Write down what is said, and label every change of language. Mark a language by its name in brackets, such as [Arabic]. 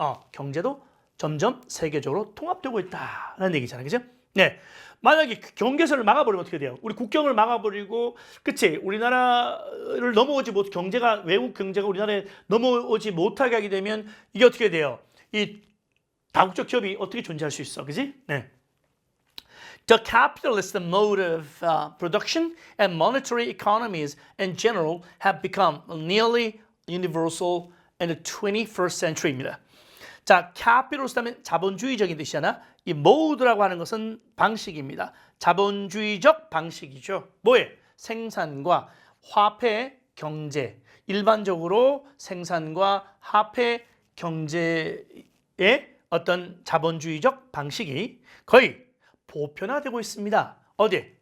[Korean] 경제도 점점 세계적으로 통합되고 있다는 얘기잖아요, 그죠? 네, 만약에 경계선을 막아버리면 어떻게 돼요? 우리 국경을 막아버리고, 그치? 우리나라를 넘어오지 못, 외국 경제가 우리나라에 넘어오지 못하게 하게 되면 이게 어떻게 돼요? 이 다국적 기업이 어떻게 존재할 수 있어, 그지? 네. [English] The capitalist mode of production and monetary economies in general have become nearly universal in the 21st century입니다. [Korean] 자, capitalist 하면 자본주의적인 뜻이잖아. 이 mode라고 하는 것은 방식입니다. 자본주의적 방식이죠. 뭐에? 생산과 화폐 경제. 일반적으로 생산과 화폐 경제의 어떤 자본주의적 방식이 거의 보편화되고 있습니다. 어디에?